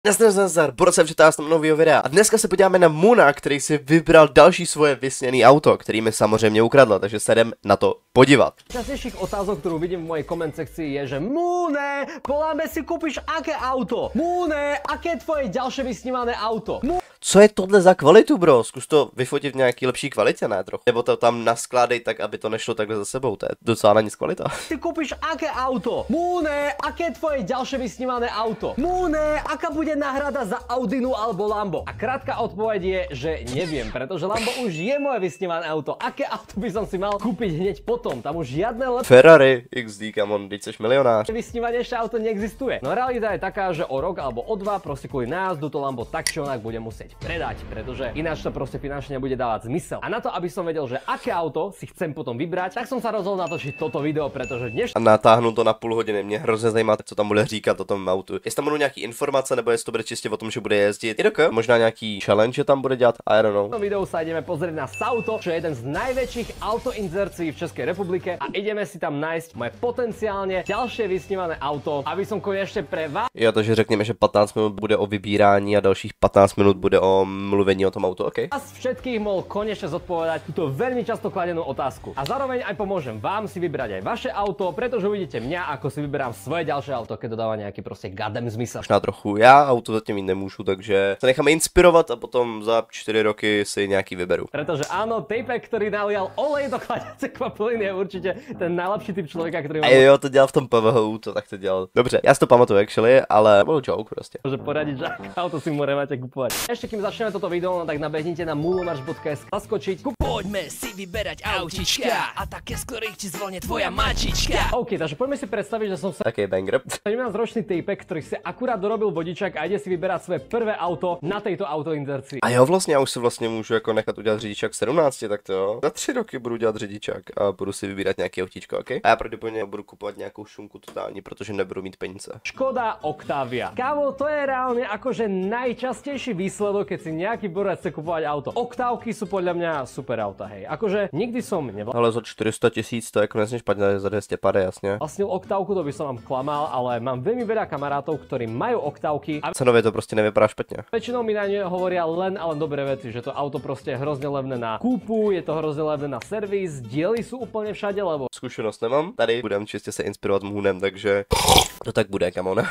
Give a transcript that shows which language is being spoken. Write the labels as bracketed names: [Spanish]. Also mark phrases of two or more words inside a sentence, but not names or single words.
[Czech] Nazdar, Boris se přitá s nového videa a dneska se podíváme na Muna, který si vybral další svoje vysněné auto, který mi samozřejmě ukradl, takže se jdem na to podívat. [Slovak] Častejších otázok, ktorú vidím v mojej koment sekcii je, že Mune, poláme si kúpiš aké auto? Mune, aké je tvoje ďalšie vysnívané auto? [Czech] Co je tohle za kvalitu, bro? Zkus to vyfotit v nějaký lepší kvalitě, ne trochu? Nebo to tam naskládej tak, aby to nešlo takhle za sebou, to je docela na nic kvalita. [Slovak] Ty kúpiš aké auto? Mune, aké je tvoje ďalšie vysnívané auto? Mune, aká bude náhrada za Audinu alebo Lambo? A krátka odpoveď je, že neviem, pretože Lambo už je moje vysnívané auto. Aké auto by som si mal kúpiť hneď potom? Tam už žiadne [English] Ferrari XD, come on, [Czech] teď seš milionář. [Slovak] Vysnívanejšie auto neexistuje. No realita je taká, že o rok alebo o dva proste kvôli nájazdu to Lambo tak či onak bude musieť predať, pretože ináč to proste finančne nebude dávať zmysel. A na to, aby som vedel, že aké auto si chcem potom vybrať, tak som sa rozhodol natočiť toto video, pretože dnes... [Czech] A natáhnu to na půl hodiny, mě hrozně zajímá, co tam bude říkat o tom autu. Jestli tam budou nějaký informace, nebo jestli to bude čistě o tom, že bude jezdit. Možná nějaký challenge, že tam bude dělat, [English] I don't know. [Slovak] V videu sa ideme pozrieť na Sauto, čo je jeden z najväčších autoinzercií v Českej republike a ideme si tam nájsť moje potenciálne ďalšie vysnívané auto, aby som konečne pre vás... [Czech] Jo, takže řekněme, že 15 minut bude o vybírání a dalších 15 minut bude o mluvení o tom autu, OK? [Slovak] Vás všetkých mohol konečne zodpovedať túto veľmi často kladenú otázku. A zároveň aj pomôžem vám si vybrať aj vaše auto, pretože uvidíte mňa, ako si vyberám svoje ďalšie auto, keď dodáva nejaký proste gadem zmysel. [Czech] Možná trochu, já auto zatím mít nemůžu, takže se necháme inspirovat a potom za 4 roky si nějaký vyberu. [Slovak] Pretože áno, Tapek, ktorý nalial olej do chladiacej kvapaliny, je určite ten najlepší typ človeka, ktorý má... [Czech] A jo, to dělal v tom PVHU, to tak to dělal. Dobře, já si to pamatuju actually, ale byl joke prostě. [Slovak] Môže poradiť, že aké auto si mu máte kupovať. Ešte kým začneme toto video, no tak nabehnite na mulomarš.sk, zaskočiť. Poďme si vyberať autička a také z ktorých ti zvonie tvoja mačička. OK, takže poďme si predstaviť, že som sa... Taký banger. 17-ročný Tapek, ktorý si akurát dorobil vodičák a ide si vyberať svoje prvé auto na tejto autoinzercii. [Czech] A jo, vlastně já už si vlastně můžu jako nechat udělat řidičák 17, tak to jo. Za 3 roky budu dělat řidičák a budu si vybírat nějaký autíčko, OK? A já pravděpodobně budu kupovat nějakou šunku totální, protože nebudu mít peníze. Škoda Octavia. [Slovak] Kámo, to je reálne akože najčastejší výsledok, keď si nejaký borec chce kupovať auto. Oktávky sú podľa mňa super auta, hej. Akože nikdy som [Czech] Ale za 400 000 to jako nesmíš špatně, za 200 pade, jasně. [Slovak] vlastnil oktávku, to by som vám klamal, ale mám veľmi veľa kamarátov, ktorí majú oktávky a [Czech] Cenově to prostě nevypadá špatně. [Slovak] väčšinou mi na ne hovoria len a len dobré veci, že to auto proste je hrozne levné na kúpu, je to hrozne levné na servis, diely sú úplne všade, lebo [Czech] Zkušenost nemám, tady budem čistě se inspirovat Moonem, takže to tak bude, [English] come on.